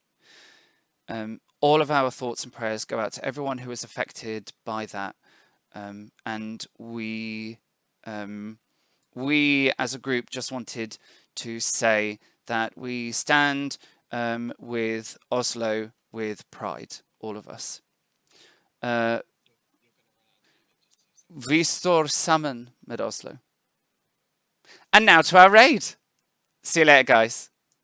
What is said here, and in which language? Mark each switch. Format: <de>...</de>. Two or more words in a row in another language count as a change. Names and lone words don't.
<en>All of our thoughts and prayers go out to everyone who was affected by that. And we as a group just wanted to say that we stand with Oslo with pride, all of us.</en> <no>Vi står sammen med Oslo.</no> <en>And now to our raid. See you later, guys.</en>